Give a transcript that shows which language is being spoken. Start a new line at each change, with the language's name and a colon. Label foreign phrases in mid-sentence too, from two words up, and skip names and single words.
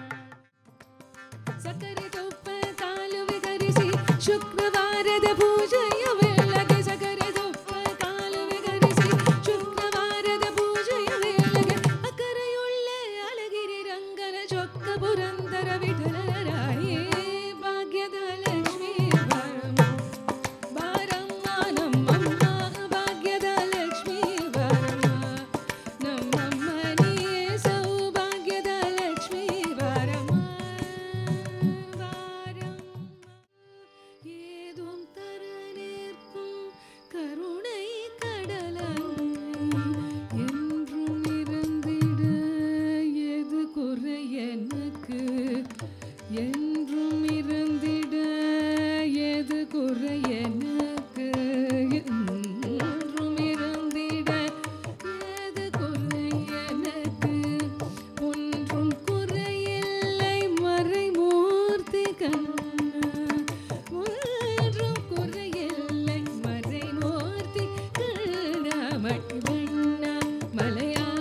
Kannada: ಸಕ್ಕರೆ ತುಪ್ಪ ಕಾಲು ವಿಗರಿಸಿ ಶುಕ್ರವಾರದ ಪೂಜೆಯ ವೇಳೆಗೆ, ಸಕ್ಕರೆ ತುಪ್ಪ ಕಾಲು ವಿಗರಿಸಿ ಶುಕ್ರವಾರದ ಪೂಜೆಯ ವೇಳೆಗೆ, ಅಕರೆಯುಳ್ಳೆ ಅಳಗಿರಿ ರಂಗನ ಚೊಕ್ಕ ಪುರಂದರ ವಿಠಲರಾಯೇ ಭಾಗ್ಯದ ಲಕ್ಷ್ಮೀ ಬಾರಮ್ಮ, ಬಾರಮ್ಮ ನಮ್ಮಮ್ಮ ಭಾಗ್ಯದ ಲಕ್ಷ್ಮೀ ಬಾರಮ್ಮ, ನಮ್ಮಮ್ಮ ನೀಯೇ ಸೌಭಾಗ್ಯದ ಲಕ್ಷ್ಮೀ ಬಾರಮ್ಮ, ಬಾರಮ್ಮ.
Tamil: ஏதும் தர நிற்கும் கருணை கடலன்னை, என்றும் இருந்திட எது குறை எனக்கு, என்றும் இருந்திட எது குறை எனக்கு, என்றும் இருந்திட எது குறை எனக்கு, ஒன்றும் குறையில்லை மறைமூர்த்தி கண்ணா, ஒன்றும் குறையில்லை மறைமூர்த்தி கண்ணா, மணிவண்ணா மலை